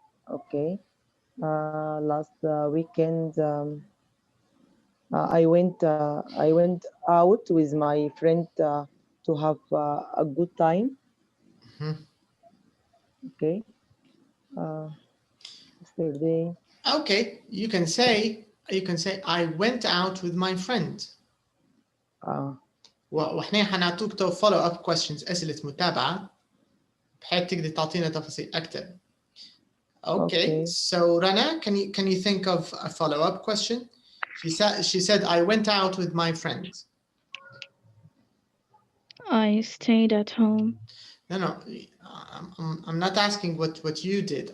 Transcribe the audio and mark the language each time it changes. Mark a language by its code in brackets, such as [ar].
[en] Okay. Last weekend, I went out with my friend to have a good time. Okay. Yesterday. Okay, you can say I went out with my friend. [ar] واحنا حنعطوك تو follow up questions أسئلة متابعة بحيث تقدر تعطينا تفاصيل أكثر. [en] Okay, so Rana, can you think of a follow up question? She said I went out with my friends. I stayed at home. No, I'm not asking what you did.